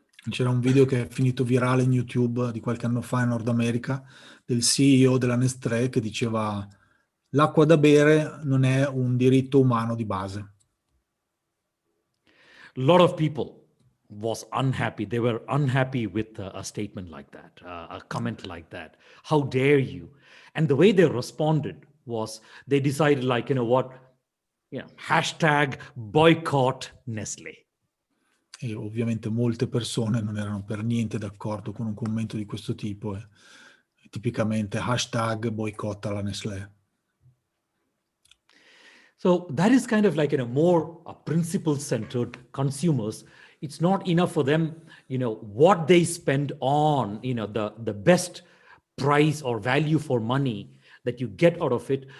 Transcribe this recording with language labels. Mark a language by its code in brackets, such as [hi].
[it] C'era un video che è finito virale in YouTube di qualche anno fa in Nord America del CEO della Nestlé che diceva: l'acqua da bere non è un diritto umano di base. [en] A lot of people was unhappy. They were unhappy with a statement like that, a comment like that. How dare you? And the way they responded was they decided like, hashtag boycott Nestle. [it] E ovviamente molte persone non erano per niente d'accordo con un commento di questo tipo, e tipicamente hashtag boicotta la Nestlé. [en] So that is kind of like more principle-centered consumers. It's not enough for them, what they spend on, the best price or value for money that you get out of it.